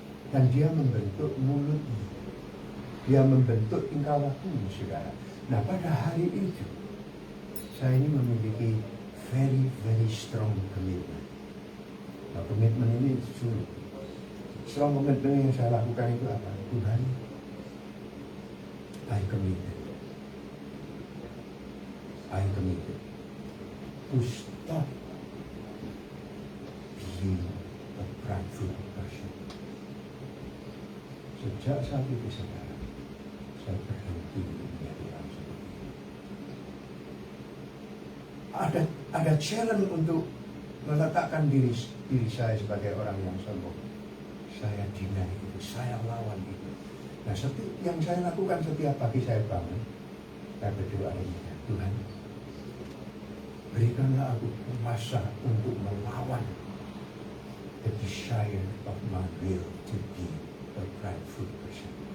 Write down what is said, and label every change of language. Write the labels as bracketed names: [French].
[Indonesian] Dan dia membentuk mulutmu. Dia membentuk tingkah lakumu, saudara. Nah, pada hari itu, saya ini memiliki [English] very strong commitment. [Indonesian] Nah, komitmen ini sulit. [English] Strong commitment [Indonesian] yang saya lakukan itu apa? [English] Tuhan, I committed to stop being a prideful person. [Indonesian] Sejak saat itu, saudara, saya berhenti menjadi orang seperti itu. Ada challenge untuk meletakkan diri saya sebagai orang yang sombong. Saya deny itu, saya lawan itu. Nah, yang saya lakukan setiap pagi saya bangun, saya berdoa ini, Tuhan, berikanlah aku kuasa untuk melawan [English] the desire of my will to be a prideful person.